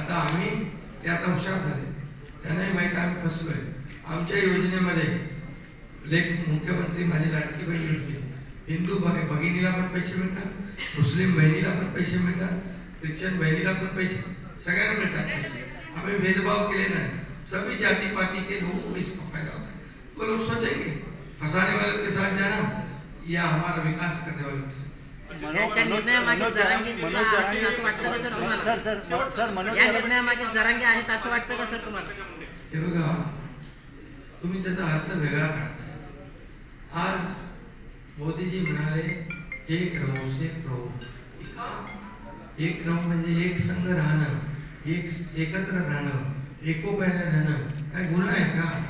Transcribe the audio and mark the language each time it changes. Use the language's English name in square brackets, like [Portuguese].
[Marathi] आता आम्ही ते आता हुशार झाले, त्यांनाही माहिती आम्ही फसलोय। आमच्या योजनेमध्ये लेख मुख्यमंत्री माझी लाडकी बहीण होती, हिंदू भगिनीला पण पैसे मिळतात, मुस्लिम बहिणीला पण पैसे मिळतात, ख्रिश्चन बहिणीला पण पैसे, सगळ्यांना मिळतात। [Hindi] हमें भेदभाव केले नहीं, सभी जाति पाति के लोगों को इसका फायदा होता है। वो लोग सोचेंगे फंसाने वालों के साथ जाना या हमारा विकास करने वालों के साथ। [Marathi] निर्णयामागे जरांगे आहेत असं वाटतं का सर तुम्हाला? हे बघा, तुम्ही त्याचा अर्थ वेगळा काढताय। आज मोदीजी म्हणाले एक रहो से प्रभू, एक रहो म्हणजे एक संघ राहणं, एकत्र राहणं, एकोप्याने राहणं काय गुन्हा आहे का?